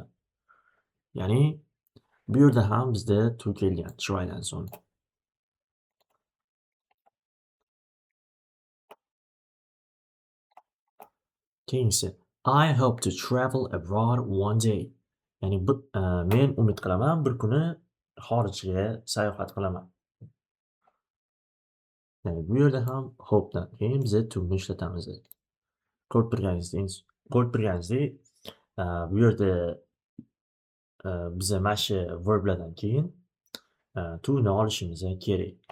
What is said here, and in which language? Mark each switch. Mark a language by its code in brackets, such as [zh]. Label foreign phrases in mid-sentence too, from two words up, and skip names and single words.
[uz] Ya'ni bu yerda ham bizda to kelgan trydan so'ng. Keyingisi, [en] I hope to travel abroad one day. [uz] Ya'ni men umid qilaman bir kuni xorijga sayohat qilaman. Ya'ni bu yerda ham hope'dan keyin biz to'ni ishlatamiz. Ko'rib turganingizdek, bu yerda biza mana shu verblardan keyin to'ni olishimiz kerak.